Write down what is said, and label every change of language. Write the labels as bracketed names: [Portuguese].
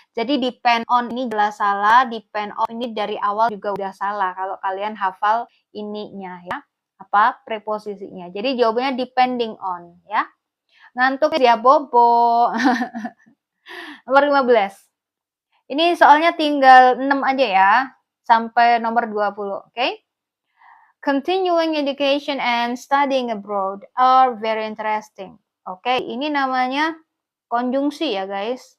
[Indonesian] Jadi depend on ini jelas salah, depend on ini dari awal juga udah salah kalau kalian hafal ininya ya. Apa preposisinya. Jadi jawabannya depending on ya. Ngantuk ya Bobo. Nomor 15. Ini soalnya tinggal 6 aja ya. Sampai nomor 20, oke? [English] Continuing education and studying abroad are very interesting. [Indonesian] Oke, ini namanya konjungsi ya guys.